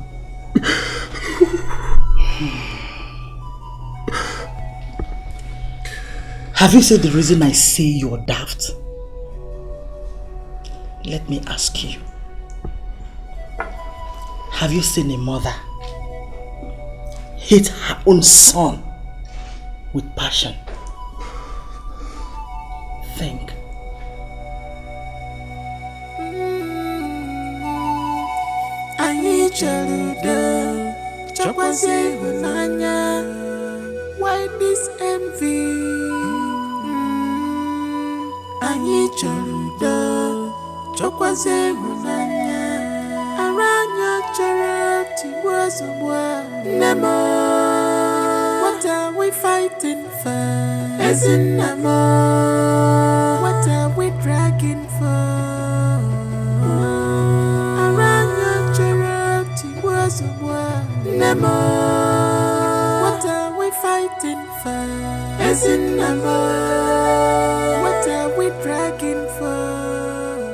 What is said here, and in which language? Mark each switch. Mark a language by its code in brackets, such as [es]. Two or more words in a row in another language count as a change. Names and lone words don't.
[en] Have you said the reason I say you're daft? Let me ask you. Have you seen a mother hate her own son with passion? Think. [ig] Anyị chọrọ udo, chọkwazị ịhụnanya. [en] Why this envy? [ig] Anyị chọrọ udo, chọkwazị ịhụnanya. Ara anyị chọrọ tigbuo ozugbo. [en] Nemo, what are we fighting for? [ig] Ezi nna m, [en] what are we dragging for? Nemo, what are we fighting for? As in Nemo, what are we dragging for?